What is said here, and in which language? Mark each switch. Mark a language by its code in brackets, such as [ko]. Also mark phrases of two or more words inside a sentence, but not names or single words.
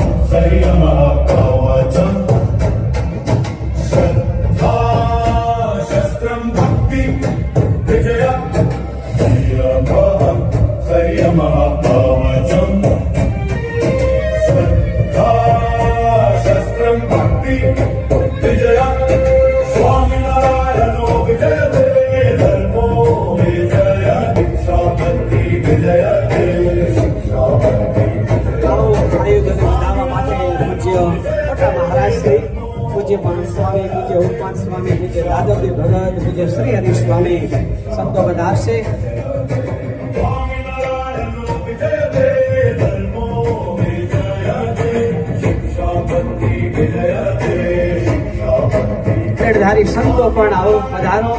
[sa] संयमः श्रद्धा शस्त्रं भक्ति विजय संयमः कवचम् श्रद्धा शस्त्रं भक्ति विजय स्वामिनारायणो विजयते धर्मो विजय दीक्षापति विजयते शिक्षापति [gu] આયોજન બનાવવા માટે પૂજ્ય મોટા મહારાજ શ્રી પૂજ્ય મહંત સ્વામી, પૂજ્ય ઉપમાન સ્વામી, પૂજ્ય દાદવજી ભગત, પૂજ્ય શ્રી હરિ સ્વામી શબ્દો વધારશે. પેટધારી સંતો પણ આવો પધારો.